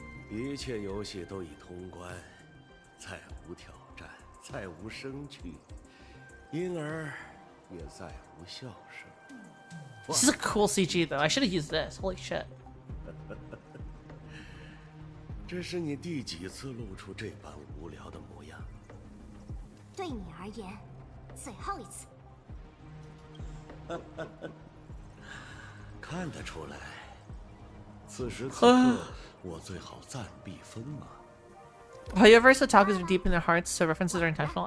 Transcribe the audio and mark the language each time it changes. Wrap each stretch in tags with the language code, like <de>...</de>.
<zh>一切游戏都已通关，再无挑战，再无生趣，因而也再无笑声。</zh> <en>This is a cool CG though. I should have used this. Holy shit.</en> <zh>这是你第几次露出这般无聊的模样？对你而言，最后一次。看得出来，此时此刻我最好暂避锋芒。</zh> <en>However, otakus are deep in their hearts, so references are intentional.</en>